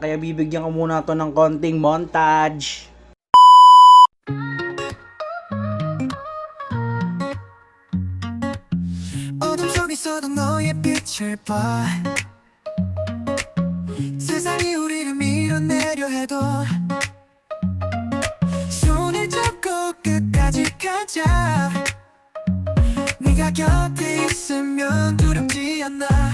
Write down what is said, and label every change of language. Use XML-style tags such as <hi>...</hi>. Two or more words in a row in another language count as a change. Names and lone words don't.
<tl>Kaya bibigyan ko muna to ng konting montage.</tl> <ko>어둠 속에서도 너의 빛을 봐 세상이 우리를 밀어내려 해도 손을 잡고 끝까지 가자 네가 곁에 있으면 두렵지 않아</ko>